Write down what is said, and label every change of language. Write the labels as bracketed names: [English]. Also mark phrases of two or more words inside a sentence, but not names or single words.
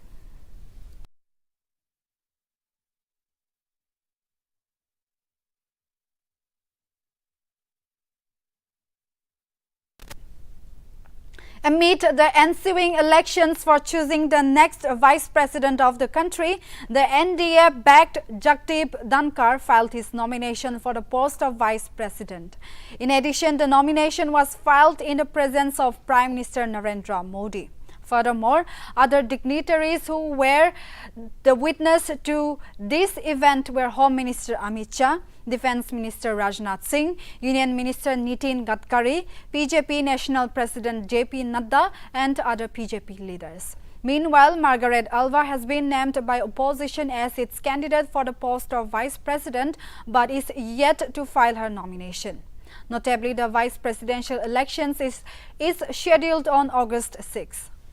[English] Amid the ensuing elections for choosing the next vice president of the country, the NDA-backed Jagdeep Dhankar filed his nomination for the post of vice president. In addition, the nomination was filed in the presence of Prime Minister Narendra Modi. Furthermore, other dignitaries who were the witness to this event were Home Minister Amit Shah, Defence Minister Rajnath Singh, Union Minister Nitin Gadkari, BJP National President JP Nadda, and other BJP leaders. Meanwhile, Margaret Alva has been named by opposition as its candidate for the post of vice president, but is yet to file her nomination. Notably, the vice presidential elections is scheduled on August 6.